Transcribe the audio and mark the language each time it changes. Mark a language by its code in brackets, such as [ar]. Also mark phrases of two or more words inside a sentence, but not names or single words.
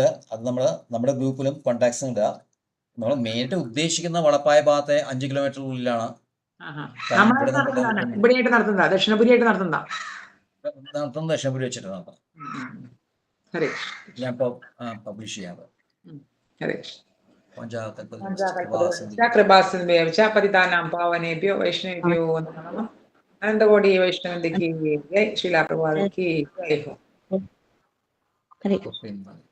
[ml] അത് നമ്മുടെ ഗ്രൂപ്പിലും കോൺടാക്ട്സും ഇടുക. നമ്മൾ മെയിനായിട്ട് ഉദ്ദേശിക്കുന്ന വളപ്പായ ഭാഗത്തെ 5 കിലോമീറ്ററിനുള്ളിലാണ് നടത്തുന്നത്. ദക്ഷിണപുരി വെച്ചിട്ട് നടത്താം. ഞാൻ ഇപ്പൊ പബ്ലിഷ് ചെയ്യാറ്. [sa] പതിതാനാം പാവനേഭ്യോ വൈഷ്ണവേഭ്യോ നമഃ. [ml] അനന്തകോടി വൈഷ്ണവന്റെ [hi] की जय. श्रीला प्रभुपाद की जय. [sa] ഹരേ